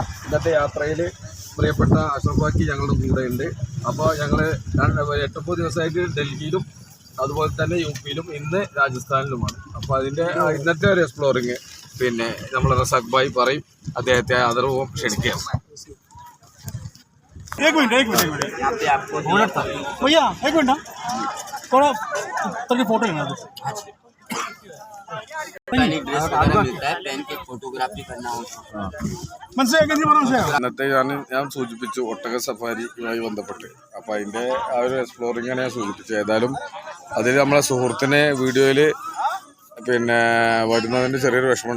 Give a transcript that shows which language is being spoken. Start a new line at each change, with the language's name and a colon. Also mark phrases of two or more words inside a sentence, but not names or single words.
Malayalam: ഇന്നത്തെ യാത്രയിൽ പ്രിയപ്പെട്ട അഷ്റഫ് ബാക്കി ഞങ്ങളുടെ കൂടെ ഉണ്ട്. അപ്പോൾ ഞങ്ങൾ 8-9 ദിവസമായിട്ട് ഡൽഹിയിലും അതുപോലെ തന്നെ UP-യിലും ഇന്ന് രാജസ്ഥാനിലുമാണ്. അപ്പോൾ അതിൻ്റെ ഇന്നത്തെ ഒരു എക്സ്പ്ലോറിങ് നമ്മൾ റസാഖ് ഭായി പറയും. അദ്ദേഹത്തെ ആദരവും ക്ഷണിക്കുകയാണ്.
Hindi: एक मिनट भैया, एक मिनट थोड़ा तक फोटो लेना है।
Malayalam: ഇന്നത്തെ ഞാൻ സൂചിപ്പിച്ചു ഒട്ടക സഫാരിയുമായി ബന്ധപ്പെട്ട്. അപ്പോൾ അതിൻ്റെ ആ ഒരു എക്സ്പ്ലോറിങ്ങാണ് ഞാൻ സൂചിപ്പിച്ചത്. ഏതായാലും അതിൽ നമ്മളെ സുഹൃത്തിനെ വീഡിയോയിൽ വരുന്നതിൻ്റെ ചെറിയൊരു വിഷമമുണ്ട്.